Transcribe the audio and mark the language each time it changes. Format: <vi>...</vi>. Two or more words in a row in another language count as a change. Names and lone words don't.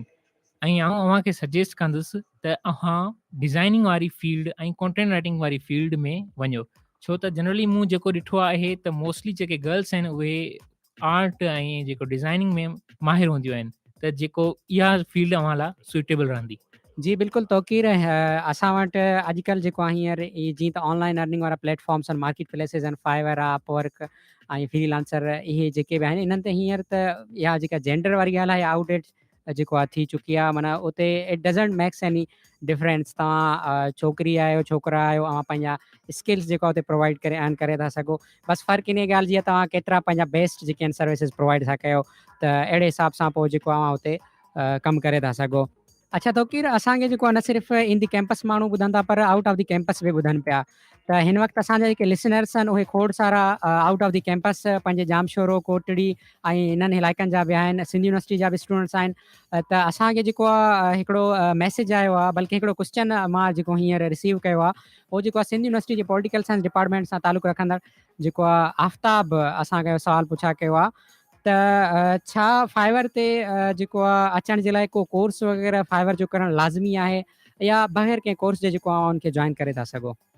<sd>ऐं आउं अव्हांखे सजेस्ट कंदुसि त अव्हां डिज़ाइनिंग वारी फील्ड ऐं</sd> <en>content writing</en> <sd>वारी फील्ड में वञो, छो त जनरली मूं जेको ॾिठो आहे त मोस्टली जेके गर्ल्स आहिनि उहे आर्ट ऐं जेको डिज़ाइनिंग में माहिर हूंदियूं आहिनि, त जेको इहा फील्ड अव्हां लाइ सुटेबल रहंदी। जी बिल्कुलु तौकीर असां वटि अॼुकल्ह जेको आहे हींअर इहे जीअं त</sd> <en>online earning</en> <sd>वारा प्लेटफॉर्म्स आहिनि,</sd> <en>market places</en> <sd>आहिनि, फाइवर आहे, अपवर्क ऐं फ्रीलांसर, इहे जेके बि आहिनि इन्हनि ते हींअर त इहा जेका जेंडर वारी ॻाल्हि आहे आउटडेट जेको आहे थी चुकी आहे। माना उते</sd> <en>it doesn't makes any difference,</en> <sd>तव्हां छोकिरी आहियो छोकिरा आहियो, ऐं पंहिंजा स्किल्स जेको आहे उते प्रोवाइड करे अर्न करे था सघो। बसि फ़र्क़ु इन ॻाल्हि जी आहे तव्हां केतिरा पंहिंजा बेस्ट जेके आहिनि</sd> <en>services provide</en> <sd>था कयो, त अहिड़े हिसाब सां पोइ जेको आहे उते कमु करे था सघो। अच्छा तौकीर असांखे जेको आहे न सिर्फ़ु</sd> <en>in the campus</en> <sd>माण्हू ॿुधनि था पर</sd> <en>out of the campus</en> <sd>बि ॿुधनि पिया। त हिन वक़्तु असांजा जेके लिसनर्स आहिनि उहे खोड़ सारा</sd> <en>out of the campus</en> <sd>पंहिंजे जामशोरो, कोटड़ी ऐं इन्हनि इलाइक़नि जा बि आहिनि, सिंधी यूनिवर्सिटी जा बि स्टूडेंट्स आहिनि। त असांखे जेको आहे हिकिड़ो मैसेज आयो आहे, बल्कि हिकिड़ो क्वेश्चन मां जेको हींअर रिसीव कयो आहे, उहो जेको आहे सिंधी यूनिवर्सिटी जे</sd> <en>political science department</en> <sd>सां तालुक़ु रखंदड़ जेको आहे आफ्ताब असांखे सवाल पुछा कयो आहे त छा फाइवर ते जेको आहे अचण जे लाइ को कोर्स वग़ैरह फाइवर जो करणु लाज़मी आहे या बग़ैर कंहिं कोर्स जे जेको आहे उनखे जॉइन करे था सघो?</sd>